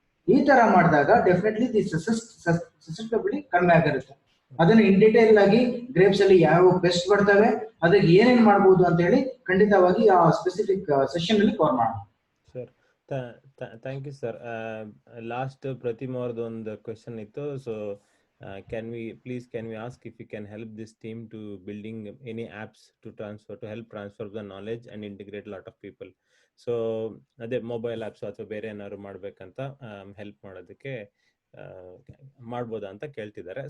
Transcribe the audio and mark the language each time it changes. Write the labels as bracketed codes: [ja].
[kn] ಈ ತರ ಮಾಡಿದಾಗ ಡೆಫಿನೆಟ್ಲಿ ದಿ ಸಸೆಪ್ಟಬಿಲಿಟಿ ಕಡಿಮೆ ಆಗಿರುತ್ತೆ. ಅದನ್ನ ಇನ್ ಡೀಟೇಲ್ ಆಗಿ ಗ್ರೇಪ್ಸ್ ಅಲ್ಲಿ ಯಾವ ಬೆಸ್ಟ್ ಬರ್ತವೆ, ಅದಕ್ಕೆ ಏನೇನ್ ಮಾಡ್ಬೋದು ಅಂತ ಹೇಳಿ ಖಂಡಿತವಾಗಿ ಆ ಸ್ಪೆಸಿಫಿಕ್ ಸೆಷನ್ ಅಲ್ಲಿ ಕವರ್ ಮಾಡೋಣ. Sir thank you sir. Last ಪ್ರತಿಮಾ ಅವ್ರದ್ದು ಒಂದು ಕ್ವೆಶನ್ ಇತ್ತು. [en] So can we ask if you can help this team to building any apps to help transfer the knowledge and integrate a lot of people? [kn] So ಅದೇ mobile apps ಅಥವಾ ಬೇರೆ ಏನಾದ್ರು ಮಾಡ್ಬೇಕಂತ help ಮಾಡೋದಕ್ಕೆ ಮಾಡ್ಬೋದಾ ಅಂತ ಕೇಳ್ತಿದ್ದಾರೆ.